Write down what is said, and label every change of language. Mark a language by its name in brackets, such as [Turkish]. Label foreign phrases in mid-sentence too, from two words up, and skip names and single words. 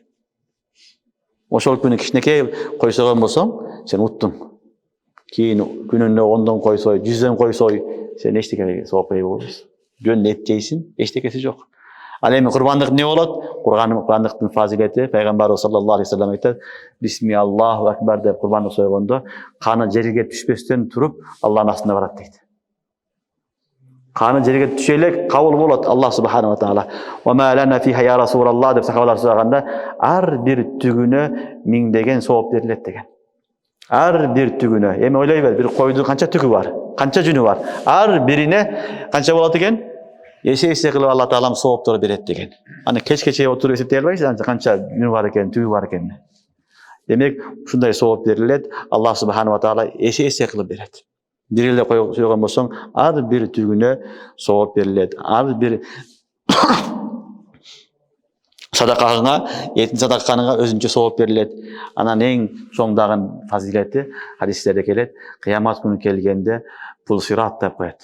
[Kyrgyz] Ошол күнү кичинекей кой сойгон болсоң, сен уттуң. Кийин күнүнө 10дон кой сой, 100дөн кой сой, сен эчтеке сооп болбойсуң. Жөн эт жейсиң, эчтекеси жок. Ал эми курбандык эмне болот? Курбандыктын фазилети пайгамбарыбыз [Arabic] صلى الله عليه وسلم [Kyrgyz] айтат: [Arabic] "بسم الله أكبر" [Kyrgyz] деп курбандык сойгондо, каны жерге түшпөстөн туруп, Аллахтын астына барат дейт. Каны жерге түшө элек кабыл болот [Arabic] الله سبحانه وتعالى. "وما لنا فيها يا رسول الله" [Kyrgyz] деп сахабалар сураганда, ар бир түгүнө миңдеген сооп берилет деген. Ар бир түгүнө. Эми ойлой бер, бир койдун канча түгү бар? Канча жүнү бар? Ар бирине канча болот экен? Эсе кылып Алла таалам сооптор берет деген. Аны кечке отуруп эсептей албайсыз, канча жүнү бар экен, түгү бар экен. Демек, ушундай сооп берилет, [Arabic] الله سبحانه وتعالى [Kyrgyz] эсе кылып берет. Бир эле кой сойгон болсоң, ар бир түгүнө сооп берилет. Ар бир садакаңа, этин садакаңа өзүнчө сооп берилет. Анан эң чоңдагы фазилети хадистерде келет, кыямат күнү келгенде бул сират деп коет.